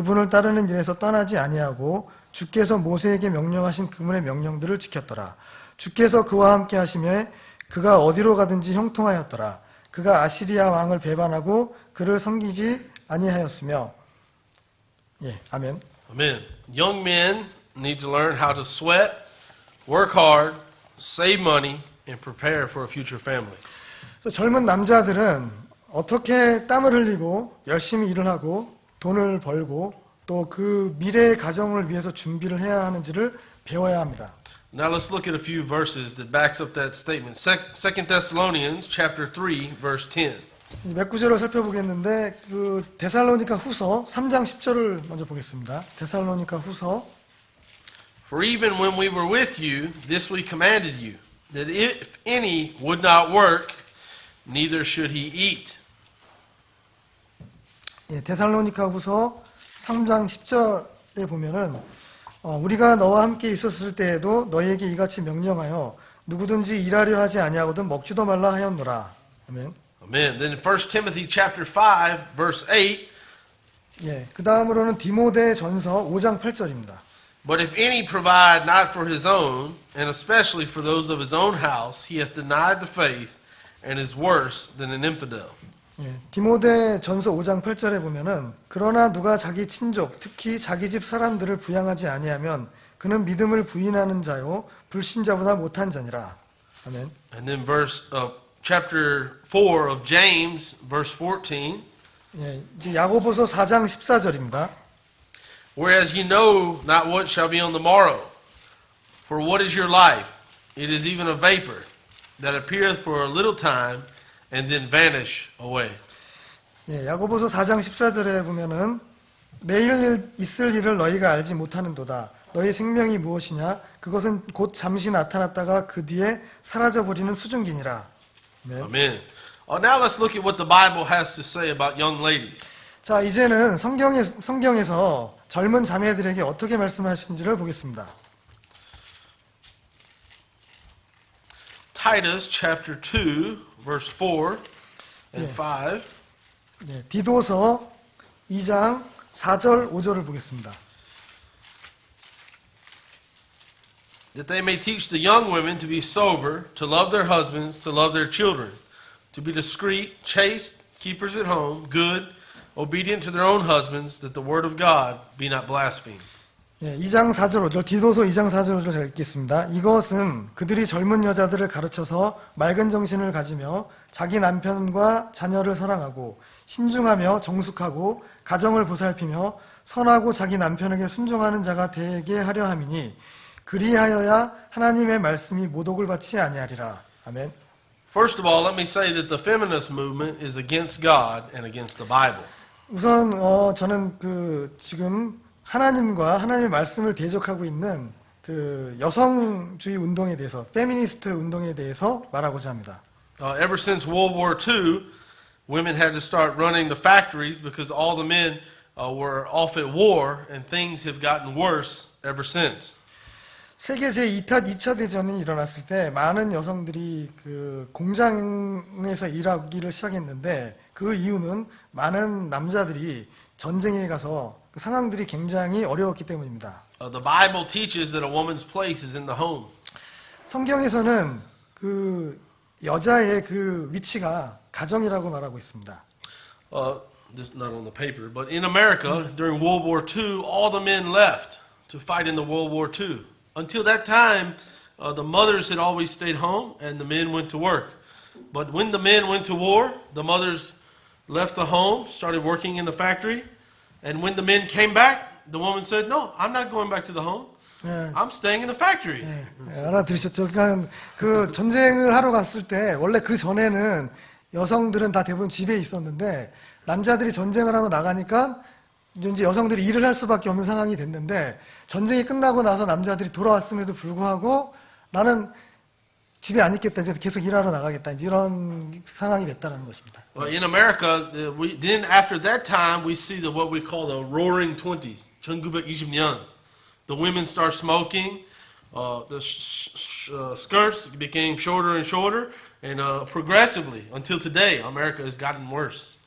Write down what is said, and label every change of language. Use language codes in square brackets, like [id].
[ko] 그분을 따르는 일에서 떠나지 아니하고 주께서 모세에게 명령하신 그분의 명령들을 지켰더라. 주께서 그와 함께 하시며 그가 어디로 가든지 형통하였더라. 그가 아시리아 왕을 배반하고 그를 섬기지 아니하였으며. 예, 아멘. [en] Amen. Young men need to learn how to sweat, work hard, save money, and prepare for a future family. [ko] 그래서 젊은 남자들은 어떻게 땀을 흘리고 열심히 일을 하고 돈을 벌고 또 그 미래의 가정을 위해서 준비를 해야 하는지를 배워야 합니다. [en] Now let's look at a few verses that backs up that statement. 2 Thessalonians chapter 3 verse 10. [ko] 몇 구절을 살펴보겠는데 그 데살로니가 후서 3장 10절을 먼저 보겠습니다. 데살로니가 후서 [en] For even when we were with you, this we commanded you, that if any would not work, neither should he eat. [ko] 예, 데살로니가 후서 3장 10절에 보면은 우리가 너와 함께 있었을 때에도 너희에게 이같이 명령하여 누구든지 일하려 하지 아니하거든 먹지도 말라 하였노라. 아멘. [en] Amen. Then in 1 Timothy chapter 5 verse 8, [ko] 예, 그 다음으로는 디모데 전서 5장 8절입니다. [en] but if any provide not for his own, and especially for those of his own house, he hath denied the faith and is worse than an infidel. [ko] 예, 디모데 전서 5장 8절에 보면은 그러나 누가 자기 친족 특히 자기 집 사람들을 부양하지 아니하면 그는 믿음을 부인하는 자요 불신자보다 못한 자니라. 아멘. [en] And then chapter 4 of James verse 14, [ko] 예, 이제 야고보서 4장 14절입니다. [en] whereas you know not what shall be on the morrow, for what is your life? It is even a vapor that appeareth for a little time and then vanish away. [ko] 예, 야고보서 4장 14절에 보면은 내일 있을 일을 너희가 알지 못하는도다. 너희 생명이 무엇이냐? 그것은 곧 잠시 나타났다가 그 뒤에 사라져버리는 수증기니라. 네. [en] Amen. Now let's look at what the Bible has to say about young ladies. [ko] 자, 이제는 성경에서 젊은 자매들에게 어떻게 말씀하시는지를 보겠습니다. [en] Titus chapter 2 verse 4 and 5. [ko] 예, 디도서 2장 4절 5절을 보겠습니다. [en] That they may teach the young women to be sober, to love their husbands, to love their children, to be discreet, chaste, keepers at home, good, obedient to their own husbands, that the word of God be not blasphemed. [ko] 예, 2장 4절 5절, 디도서 2장 4절 5절 잘 읽겠습니다. 이것은 그들이 젊은 여자들을 가르쳐서 맑은 정신을 가지며 자기 남편과 자녀를 사랑하고 신중하며 정숙하고 가정을 보살피며 선하고 자기 남편에게 순종하는 자가 되게 하려 함이니 그리하여야 하나님의 말씀이 모독을 받지 아니하리라. 아멘. [en] First of all, let me say that the feminist movement is against God and against the Bible. [ko] 우선 저는 지금 하나님과 하나님의 말씀을 대적하고 있는 그 여성주의 운동에 대해서 페미니스트 운동에 대해서 말하고자 합니다. [en] Ever since World War II, women had to start running the factories because all the men were off at war, and things have gotten worse ever since. [ko] 세계 제2차 대전이 일어났을 때 많은 여성들이 그 공장에서 일하기를 시작했는데 그 이유는 많은 남자들이 전쟁에 가서 그 상황들이 굉장히 어려웠기 때문입니다. [en] The Bible teaches that a woman's place is in the home. [ko] 성경에서는 그 여자의 그 위치가 가정이라고 말하고 있습니다. [en] This not on the paper, but in America during World War II, all the men left to fight in the World War II. Until that time, the mothers had always stayed home and the men went to work. But when the men went to war, the mothers left the home, started working in the factory, and when the men came back, the woman said, "No, I'm not going back to the home. [ko] 예, [en] I'm staying in the factory." [ko] 예, 알아들으셨죠? 그러니까 그 전쟁을 하러 갔을 때 원래 그 전에는 여성들은 다 대부분 집에 있었는데 남자들이 전쟁을 하러 나가니까 이제 여성들이 일을 할 수밖에 없는 상황이 됐는데 전쟁이 끝나고 나서 남자들이 돌아왔음에도 불구하고 나는 집에 안 있겠다, 이제 계속 일하러 나가겠다, 이제 이런 상황이 됐다는 것입니다. [en] Well, in America, then after that time, we see what we call the Roaring 20s, [ko] 1920년. [en] The women start smoking, the skirts became shorter and shorter, and progressively, until today, America has gotten worse.